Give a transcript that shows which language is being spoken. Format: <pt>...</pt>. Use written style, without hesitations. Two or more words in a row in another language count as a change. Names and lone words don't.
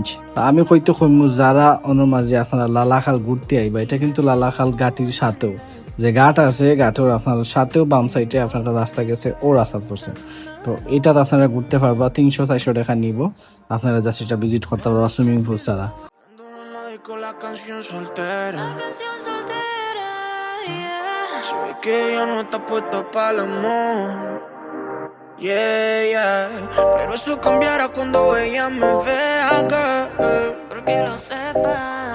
<bn>আমি কইতে কইমু যারা অন্যর মাঝে আপনারা লালাখাল ঘুরতে আইবা, এটা কিন্তু লালাখাল ঘাটির সাথেও যে ঘাট আছে, ঘাটের আপনার সাথেও বাম সাইডে আপনারা রাস্তা গেছে, ও রাস্তা পড়ছে। তো এটাতে আপনারা ঘুরতে পারবা। 300-400 টাকা নিব, আপনারা জাস্ট এটা ভিজিট করতে পারবা সুইমিং পুল ছাড়া।</bn> <es>Con la canción soltera. Se ve que ella no está puesta para el amor.</es> <en>Yeah, yeah.</en> <es>Pero eso cambiará cuando ella me vea acá. porque lo sepas</es>